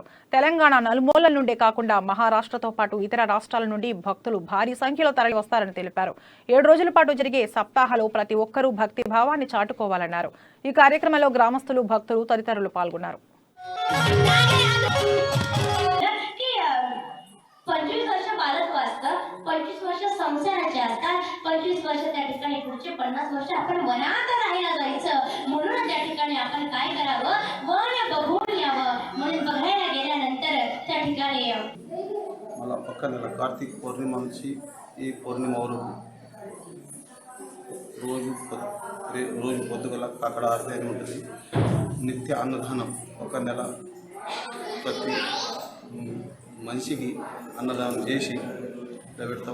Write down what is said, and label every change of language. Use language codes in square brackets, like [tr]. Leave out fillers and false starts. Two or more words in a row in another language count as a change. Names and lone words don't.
[te] తెలంగాణ నలుమూలల నుండే కాకుండా మహారాష్ట్రతో పాటు ఇతర రాష్ట్రాల నుండి భక్తులు భారీ సంఖ్యలో తరలి వస్తారని తెలిపారు. 7 రోజుల పాటు జరిగే సప్తాహలో ప్రతి ఒక్కరూ భక్తి భావాన్ని చాటుకోవాలన్నారు. ఈ కార్యక్రమంలో గ్రామస్తులు, భక్తులు తదితరులు పాల్గొన్నారు. [mr] 25 वर्ष बालक वाचतं, 25 वर्ष संसाराचे असतात, 25 वर्ष त्या ठिकाणी पुढचे 50 वर्ष आपण वनात राहायला जायचं. म्हणून त्या ठिकाणी आपण काय करावं, वन बघून यावं. म्हणून बघायला गेल्यानंतर त्या ठिकाणी [te] मला పక్కన కార్తీక పౌర్ణిమ నుంచి ఈ పౌర్ణిమ వరకు రోజు పొద్దుగల అక్కడ ఆరతి అని ఉంటుంది. నిత్య అన్నదానం ఒక నెల ప్రతి మనిషికి అన్నదానం చేసి పెడతాం.